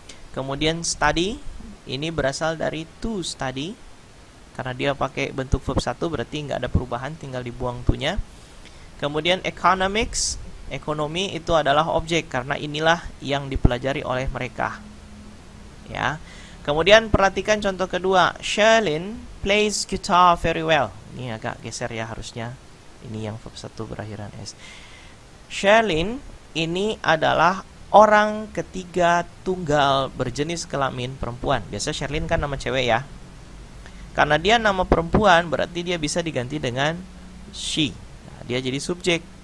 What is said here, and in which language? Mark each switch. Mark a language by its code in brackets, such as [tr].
[id] Kemudian study ini berasal dari to study. Karena dia pakai bentuk verb 1 berarti nggak ada perubahan, tinggal dibuang to-nya. Kemudian economics, ekonomi itu adalah objek karena inilah yang dipelajari oleh mereka. Ya. Kemudian perhatikan contoh kedua. [en] Sherlyn plays guitar very well. [id] Ini agak geser ya harusnya. Ini yang verb 1 berakhiran s. Sherlyn ini adalah orang ketiga tunggal berjenis kelamin perempuan. Biasa Sherlyn kan nama cewek ya. Karena dia nama perempuan berarti dia bisa diganti dengan she. Nah, dia jadi subjek.